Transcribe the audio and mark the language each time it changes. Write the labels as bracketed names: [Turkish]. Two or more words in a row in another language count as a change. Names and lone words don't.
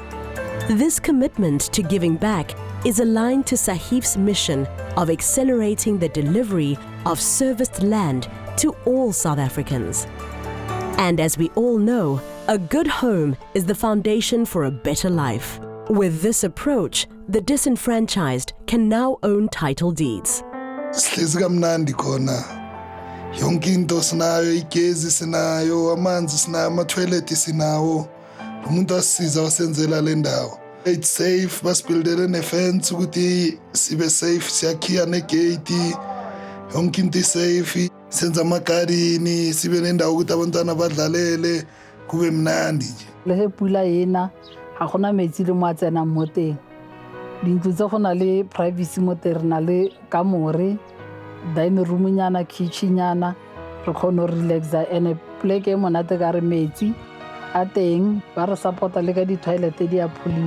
[English] This commitment to giving back is aligned to SAHIF's mission of accelerating the delivery of serviced land to all South Africans. And as we all know, a good home is the foundation for a better life. With this approach, the disenfranchised can now own title deeds. [Zulu] Sihlezi kamnandi khona. Yonke into sinayo, igezi sinayo, amanzi sinayo, ama-toilet sinawo. Umuntu asisiza wasenzela le ndawo. [English] It's safe, [Zulu] basibuildele ne-fence ukuthi sibe safe, siyakhiya negate. Yonke into safe, senza amagarden, sibe nendawo ukuthi abantwana badlalele, kube mnandi nje. [Tswana] Le he pula ena, ha gona metsi le mo a tsenang mo teng. Dintlo tse go na le privacy mo teng, re na le kamore, [English] dining room [Tswana] nyana, kitchen nyana, re kgona go relaxa, and pleke e monate ka re metsi a teng, ba re support-a le ka di-toilet di a pholiwa.